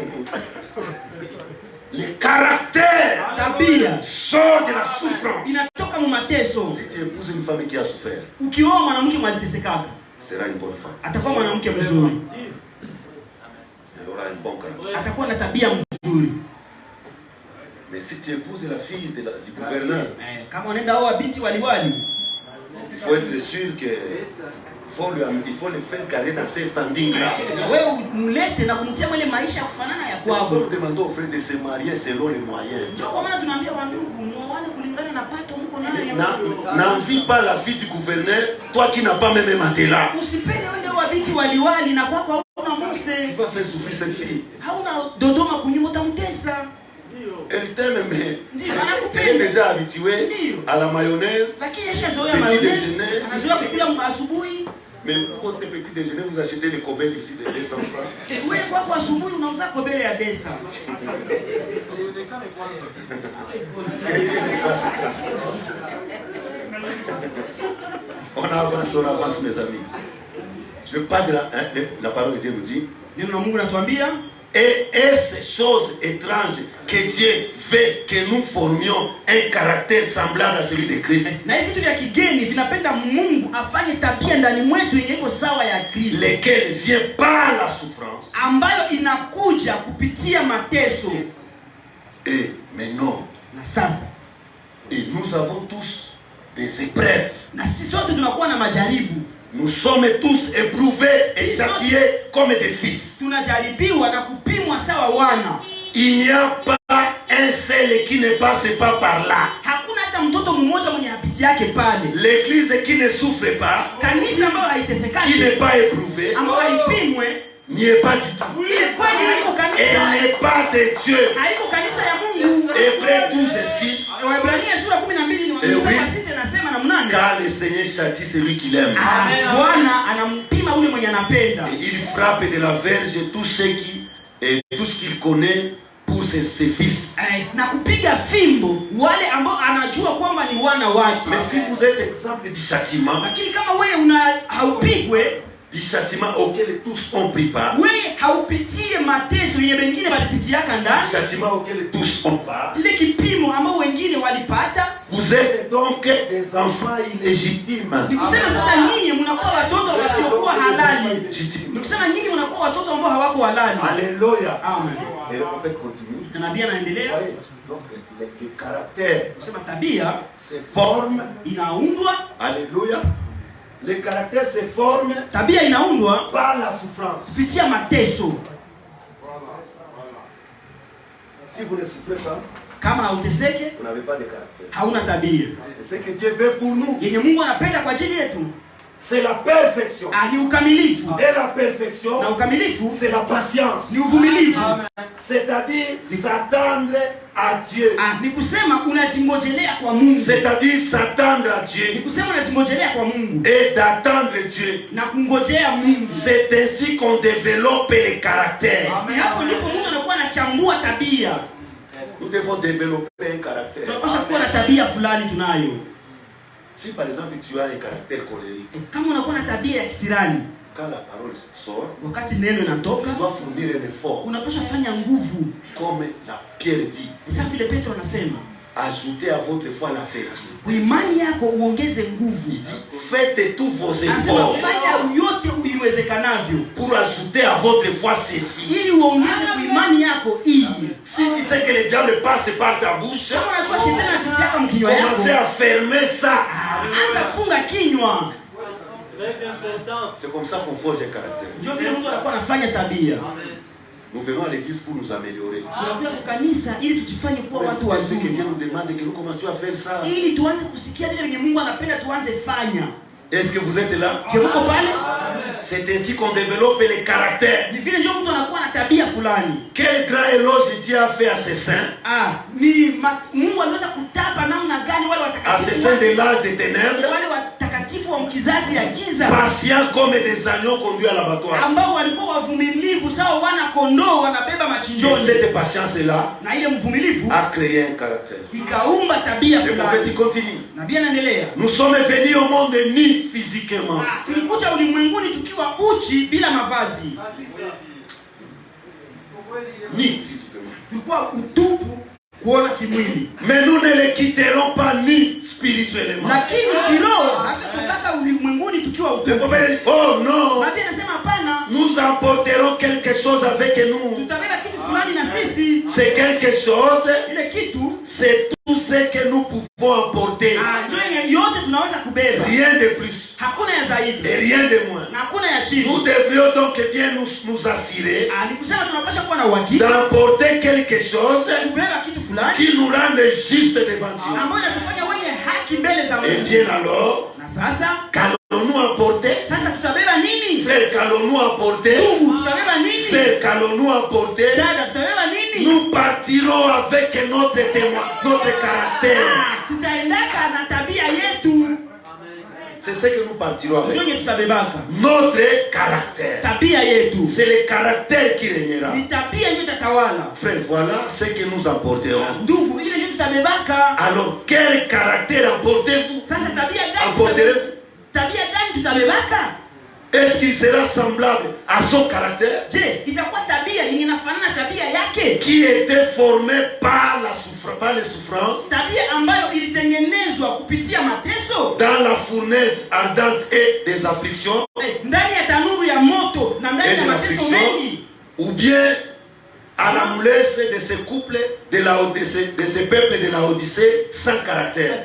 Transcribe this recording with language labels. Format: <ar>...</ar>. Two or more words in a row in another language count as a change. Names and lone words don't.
<fr>Le caractère sort de la souffrance.</fr> <sw>mu mateso.</sw> <fr>Si tu épouses une femme qui a souffert,</fr> <sw>Ukioa mwanamke mwalitesekaka,</sw> <fr>sera une bonne femme.</fr> <sw>atakuwa mwanamke mzuri.</sw> <fr>Elle aura un bon caractère.</fr> <sw>Atakuwa na tabia mzuri.</sw> <fr>Mais si tu épouses la fille du gouverneur,</fr> <sw>Kama unaenda oa binti waliwali,</sw> <fr>il faut être sûr que il faut le faire garder dans ces standings-là.</fr> <sw>wewe umlete na kumtia mwele maisha ya kufanana ya</sw> <fr>C'est pourquoi</fr> <sw>kwao.</sw> <fr>nous demandons aux frères de se marier selon les moyens.</fr> <sw>Sio kwa maana tunaambia wandugu muoane kulingana na pato mko nayo.</sw> <fr>N'envie pas la fille du gouverneur, toi qui n'as pas même un matelas.</fr> <sw>Usipende wende wa binti waliwali na kwako hauna</sw> <fr>Tu muse. vas faire souffrir cette fille.</fr> <sw>Hauna dodoma kunyuma utamtesa.</sw> <fr>Elle t'aime, mais</fr> <sw>Ndio</sw> <fr>elle est</fr> <sw>anakupenda.</sw> <fr>déjà habituée à la mayonnaise.</fr> <sw>Lakini yeshazoea</sw> <fr>Petit</fr> <sw>mayonnaise.</sw> <fr>déjeuner.</fr> <sw>Anazoea kukula asubuhi.</sw> <fr>Mais pour votre petit déjeuner, vous achetez les cobelles ici de 200 francs.</fr> <sw>Wewe kwako asubuhi unauza kobele ya desa.</sw> <fr>Que Dieu nous fasse grâce. On avance, mes amis. Je parle de la parole de Dieu nous dit.</fr> <sw>Neno la Mungu natuambia,</sw> <fr>Et est-ce chose étrange que Dieu veut que nous formions un caractère semblable à celui de Christ?</fr> <sw>na hivi vitu vya kigeni vinapenda Mungu afanye tabia ndani mwetu yenye iko sawa ya Kristo,</sw> <fr>Lesquels vient par la souffrance.</fr> <sw>ambayo inakuja kupitia mateso.</sw> <fr>Et maintenant,</fr> <sw>Na sasa,</sw> <fr>et nous avons tous des épreuves.</fr> <sw>na sisi sote tunakuwa na majaribu.</sw> <fr>Nous sommes tous éprouvés et châtiés comme des fils.</fr> <sw>Tunajaribiwa na kupimwa sawa wana.</sw> <fr>Il n'y a pas un seul qui ne passe pas par là.</fr> <sw>Hakuna hata mtoto mmoja mwenye hapiti yake pale.</sw> <fr>L'église qui ne souffre pas,</fr> <sw>Kanisa ambayo</sw> <fr>qui</fr> <sw>haitesekani,</sw> <fr>n'est pas éprouvée,</fr> <sw>ambayo haipimwe,</sw> <fr>n'y est pas du tout.</fr> <sw>ile kweli haiko kanisa.</sw> <fr>Elle n'est pas de Dieu.</fr> <sw>Haiko kanisa ya Mungu.</sw> <fr>Hébreux 12:6.</fr> <sw>Waebrania sura 12 ni</sw> <fr>Eh oui.</fr> <sw>mstari nasema namna nani?</sw> <fr>Car le Seigneur châtie celui qu'il aime.</fr> <sw>Bwana anampima ule mwenye anapenda.</sw> <fr>Et il frappe de la verge tout ce qu'il connaît pour ses fils.</fr> <sw>Na kupiga fimbo wale ambao anajua kwamba ni wana wake.</sw> <fr>Mais si vous êtes exemple du châtiment</fr> <sw>Lakini kama wewe haupigwe,</sw> <fr>auquel tous ont pris part,</fr> <sw>wewe haupitie mateso yenye wengine walipitiaka</sw> <fr>du</fr> <sw>ndani,</sw> <fr>châtiment auquel tous ont part,</fr> <sw>ile kipimo ambao wengine walipata,</sw> <fr>vous êtes donc des enfants illégitimes.</fr> <sw>ni kusema sasa nyinyi mnakuwa watoto wasiokuwa halali.</sw> <fr>Illégitimes.</fr> <sw>Ni kusema nyinyi mnakuwa watoto ambao hawako halali.</sw> <fr>Alléluia. Amen. Et le prophète continue.</fr> <sw>Na nabii anaendelea</sw> <fr>Voyez, donc le caractère</fr> <sw>kusema tabia</sw> <fr>se forme.</fr> <sw>inaundwa,</sw> <fr>Alléluia. Le caractère se forme</fr> <sw>tabia inaundwa</sw> <fr>par la souffrance.</fr> <sw>kupitia mateso.</sw> <fr>Si vous ne souffrez pas,</fr> <sw>Kama hauteseke,</sw> <fr>vous n'avez pas de caractère.</fr> <sw>hauna tabia.</sw> <fr>C'est ce que Dieu veut pour nous.</fr> <sw>Yenye Mungu anapenda kwa ajili yetu</sw> <fr>C'est la perfection.</fr> <sw>ni ukamilifu,</sw> <fr>Et la perfection,</fr> <sw>na ukamilifu</sw> <fr>c'est la patience.</fr> <sw>ni uvumilivu.</sw> <fr>C'est-à-dire s'attendre à Dieu.</fr> <sw>Ni kusema unajingojelea kwa Mungu,</sw> <fr>C'est-à-dire s'attendre à</fr> <sw>ni</sw> <fr>Dieu.</fr> <sw>kusema unajingojelea kwa Mungu</sw> <fr>Et d'attendre Dieu.</fr> <sw>na kungojea Mungu.</sw> <fr>C'est ainsi qu'on développe les caractères.</fr> <sw>Ni hapo ndipo Mungu anakuwa anachambua tabia.</sw> <fr>Nous devons développer un caractère.</fr> <sw>Tunapaswa kuwa na tabia fulani tunayo.</sw> <fr>Si par exemple tu as un caractère colérique,</fr> <sw>Kama unakuwa na tabia ya kisirani,</sw> <fr>quand la parole sort,</fr> <sw>wakati neno</sw> <fr>tu</fr> <sw>inatoka,</sw> <fr>dois fournir un effort.</fr> <sw>unapaswa fanya nguvu.</sw> <fr>Comme la Pierre dit,</fr> <sw>Sasa vile Petro anasema,</sw> <fr>ajoutez à votre foi la vertu.</fr> <sw>kwa imani yako uongeze nguvu.</sw> <fr>Il dit, faites tous vos</fr> <sw>Anasema</sw> <fr>efforts</fr> <sw>fanya yote uiwezekanavyo</sw> <fr>pour ajouter à votre foi ceci.</fr> <sw>ili uongeze kwa imani yako hii.</sw> <fr>Si tu sais que le diable passe par ta bouche,</fr> <sw>Kama unajua shetani anapitiaka mkinywa yako,</sw> <fr>commencez à fermer ça.</fr> <sw>anza funga kinywa.</sw> <fr>C'est comme ça qu'on forge un caractère.</fr> <sw>Ndio vile Mungu anakuwa anafanya tabia.</sw> <fr>Nous venons à l'église pour nous améliorer.</fr> <sw>Tunakuja kwa kanisa ili tujifanye kuwa watu</sw> <fr>Mais ce que Dieu</fr> <sw>wazuri,</sw> <fr>nous demande que nous commencions à faire ça.</fr> <sw>ili tuanze kusikia vile venye Mungu anapenda tuanze fanya.</sw> <fr>Est-ce que vous êtes là?</fr> <sw>Je muko pale?</sw> <fr>C'est ainsi qu'on développe les caractères.</fr> <sw>Ni vile ndio mtu anakuwa na tabia fulani.</sw> <fr>Quel grand éloge Dieu a fait à ses saints,</fr> <sw>Mungu aliweza kutapa namna gani wale</sw> <fr>à ses</fr> <sw>watakatifu</sw> <fr>saints de l'âge des ténèbres,</fr> <sw>wale watakatifu wa kizazi ya giza</sw> <fr>patients comme des agneaux conduits à l'abattoir.</fr> <sw>ambao walikuwa wavumilivu sawa wana kondoo wanabeba</sw> <fr>Et</fr> <sw>machinjoni,</sw> <fr>cette patience-là</fr> <sw>na ile mvumilivu</sw> <fr>a créé un caractère.</fr> <sw>ikaumba tabia</sw> <fr>Le prophète il</fr> <sw>fulani.</sw> <fr>continue.</fr> <sw>Nabii anaendelea,</sw> <fr>Nous sommes venus au monde nus physiquement.</fr> <sw>tulikuja ulimwenguni tukiwa uchi bila mavazi,</sw> <fr>Nus physiquement.</fr> <sw>tulikuwa utupu kuona kimwili,</sw> <fr>Mais nous ne les quitterons pas nus spirituellement. spirituellement.</fr> <sw>lakini kiroho hatutataka ulimwenguni tukiwa</sw> <fr>Le</fr> <sw>utukufu.</sw> <fr>prophète dit, oh non,</fr> <sw>Nabii anasema hapana,</sw> <fr>nous emporterons quelque chose avec nous.</fr> <sw>tutabeba kitu fulani na sisi.</sw> <fr>C'est quelque chose,</fr> <sw>Ile kitu</sw> <fr>c'est tout ce que nous pouvons emporter.</fr> <sw>ndio yenye yote tunaweza kubeba,</sw> <fr>Rien de plus</fr> <sw>hakuna ya</sw> <fr>et</fr> <sw>zaidi</sw> <fr>rien de moins.</fr> <sw>na hakuna ya chini.</sw> <fr>Nous devrions donc bien nous assurer</fr> <sw>Ni kusema tunapaswa kuwa na uhakika</sw> <fr>d'emporter quelque chose</fr> <sw>kubeba kitu fulani</sw> <fr>qui nous rende juste devant Dieu.</fr> <sw>ambayo inatufanya wenye haki mbele za</sw> <fr>Et</fr> <sw>Mungu.</sw> <fr>bien alors,</fr> <sw>Na sasa</sw> <fr>qu'allons-nous emporter?</fr> <sw>sasa tutabeba nini?</sw> <fr>Frère, qu'allons-nous emporter?</fr> <sw>Ndugu, tutabeba nini?</sw> <fr>Frère, qu'allons-nous emporter?</fr> <sw>Dada, tutabeba nini?</sw> <fr>Nous partirons avec notre témoin, notre caractère.</fr> <sw>Tutaendaka na tabia yetu.</sw> <fr>C'est ce que nous partirons</fr> <sw>Ndio</sw> <fr>avec.</fr> <sw>yenye tutabebaka.</sw> <fr>Notre caractère.</fr> <sw>Tabia yetu.</sw> <fr>C'est le caractère qui régnera.</fr> <sw>Ni tabia yenye itatawala.</sw> <fr>Frère, voilà ce que nous emporterons.</fr> <sw>Ndugu, ile yenye tutabebaka.</sw> <fr>Alors, quel caractère emportez-vous?</fr> <sw>Sasa tabia gani?</sw> <fr>Emporterez-vous?</fr> <sw>Tabia gani tutabebaka?</sw> <fr>Est-ce qu'il sera semblable à son caractère</fr> <sw>Je, itakuwa tabia yenye inafanana na tabia yake?</sw> <fr>qui était formé par les souffrances</fr> <sw>Tabia ambayo ilitengenezwa kupitia mateso</sw> <fr>dans la fournaise ardente et des afflictions,</fr> <sw>ndani ya tanuru ya moto na ndani</sw> <fr>et</fr> <sw>ya</sw> <fr>de</fr> <sw>mateso</sw> <fr>l'affliction,</fr> <sw>mengi,</sw> <fr>ou bien à la moulesse de ces couples de ces peuples de la Odyssée sans caractère.</fr>